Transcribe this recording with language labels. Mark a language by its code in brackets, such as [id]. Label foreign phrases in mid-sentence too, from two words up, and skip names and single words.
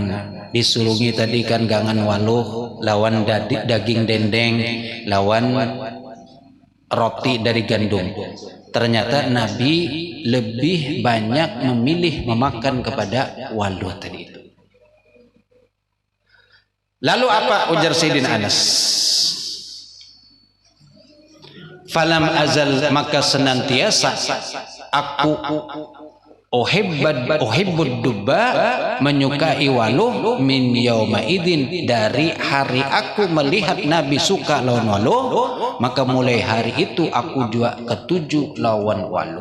[bjn] Disulungi tadi kan gangan waluh, lawan daging dendeng, lawan roti dari gandum. Ternyata Nabi lebih banyak memilih memakan kepada waluh tadi itu. Lalu apa ujar Sayyidina Anas? [ar] فلم أزل, [bjn] maka senantiasa aku [ar] أحب الدباء, [bjn] menyukai waluh, [ar] من يومئذ, [bjn] dari hari aku melihat Nabi suka lawan waluh, maka mulai hari itu aku juga ketuju lawan waluh.